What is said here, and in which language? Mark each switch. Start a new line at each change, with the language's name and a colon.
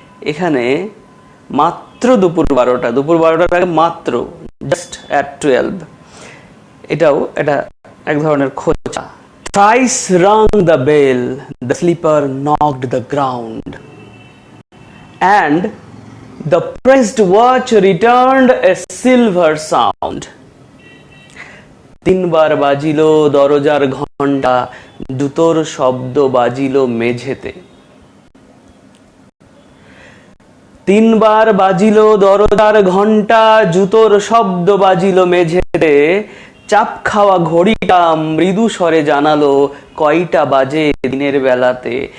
Bangla: এখানে মাত্র দুপুর 12টা, দুপুর 12টার আগে মাত্র,
English: just at 12,
Bangla: এটা এক ধরনের খোঁচা।
English: Thrice rung the bell, the sleeper knocked the ground, and the pressed watch returned a silver sound.
Bangla: 3 বার বাজিল দরজার ঘণ্টা, জুতোর শব্দ বাজিল মেঝেতে। তিনবার বাজিল দরজার ঘণ্টা, জুতোর শব্দ বাজিল মেঝেতে, চাপ খাওয়া ঘড়িটা মৃদু স্বরে জানালো কয়টা বাজে দিনের বেলাতে।